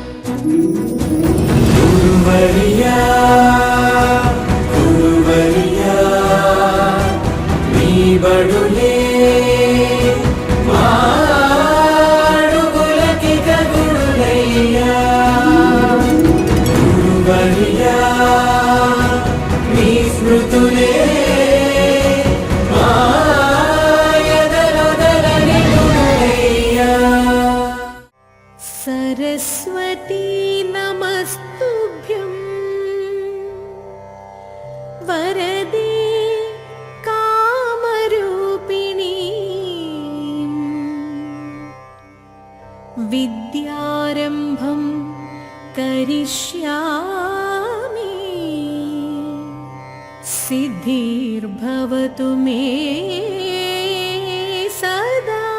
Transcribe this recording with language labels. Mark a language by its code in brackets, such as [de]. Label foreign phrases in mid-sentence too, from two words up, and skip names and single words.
[te] గురువర్యా గురువర్యా నీ బడులే మాడుగులకిక గురులయ్యా గురువర్యా నీ స్మృతులే [sa] सरस्वती नमस्तुभ्यं वरदे कामरूपिणी विद्यारम्भं करिष्यामि सिद्धिर्भवतु मे सदा